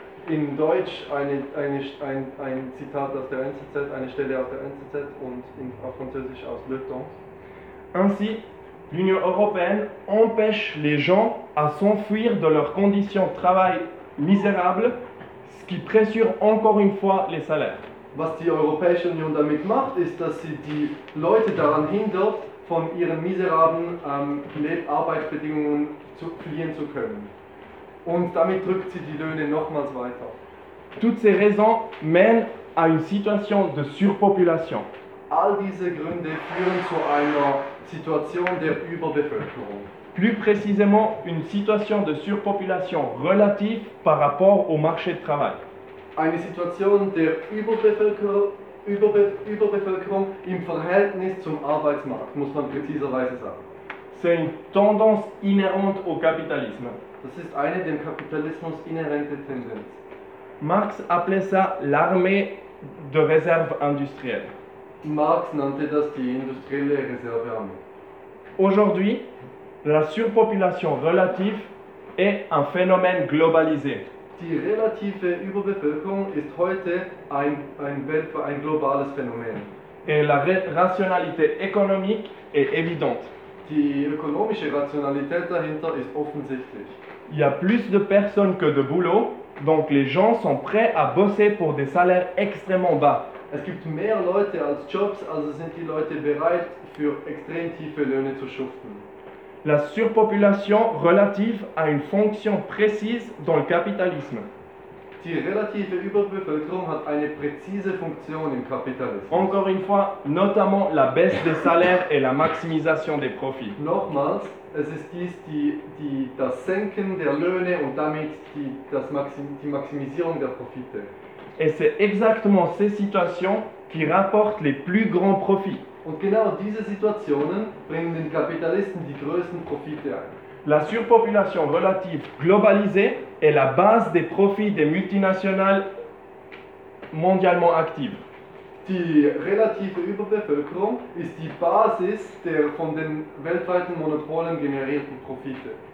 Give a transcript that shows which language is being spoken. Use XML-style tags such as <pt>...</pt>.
<de>In Deutsch ein Zitat aus der NZZ, eine Stelle aus der NZZ und auf Französisch aus Le Temps.</de> <fr>Ainsi, l'Union européenne empêche les gens à s'enfuir de leurs conditions de travail misérables, ce qui pressure encore une fois les salaires.</fr> <de>Was die Europäische Union damit macht, ist, dass sie die Leute daran hindert, von ihren miserablen Arbeitsbedingungen zu fliehen zu können. Und damit drückt sie die Löhne nochmals weiter.</de> <fr>Toutes ces raisons mènent à une situation de surpopulation.</fr> <de>All diese Gründe führen zu einer Situation der Überbevölkerung.</de> <fr>plus précisément une situation de surpopulation relative par rapport au marché de travail.</fr> <de>Eine Situation der Überbevölkerung im Verhältnis zum Arbeitsmarkt, muss man präziserweise sagen.</de> <fr>C'est une tendance inhérente au capitalisme.</fr> <de>Das ist eine dem Kapitalismus inhärente Tendenz.</de> <fr>Marx appelait ça l'armée de réserve industrielle.</fr> <de>Marx nannte das die industrielle Reservearmee.</de> <fr>Aujourd'hui, la surpopulation relative est un phénomène globalisé.</fr> <de>Die relative Überbevölkerung ist heute ein globales Phänomen.</de> <fr>Et la rationalité économique est évidente.</fr> <de>Die ökonomische Rationalität dahinter ist offensichtlich.</de> <fr>Il y a plus de personnes que de boulot, donc les gens sont prêts à bosser pour des salaires extrêmement bas.</fr> <de>Es gibt mehr Leute als Jobs, also sind die Leute bereit, für extrem tiefe Löhne zu schuften.</de> <fr>La surpopulation relative a une fonction précise dans le capitalisme.</fr> <de>Die relative Überbevölkerung hat eine präzise Funktion im Kapitalismus.</de> <fr>Encore une fois, notamment la baisse des salaires et la maximisation des profits.</fr> <de>Nochmals, es ist dies das Senken der Löhne und damit die Maximisierung der Profite.</de> <fr>Et c'est exactement ces situations qui rapportent les plus grands profits.</fr> <de>Und genau diese Situationen bringen den Kapitalisten die größten Profite ein.</de> <fr>La surpopulation relative globalisée est la base des profits des multinationales mondialement actives.</fr> <de>Die relative Überbevölkerung ist die Basis der von den weltweiten Monopolen generierten Profite.</de>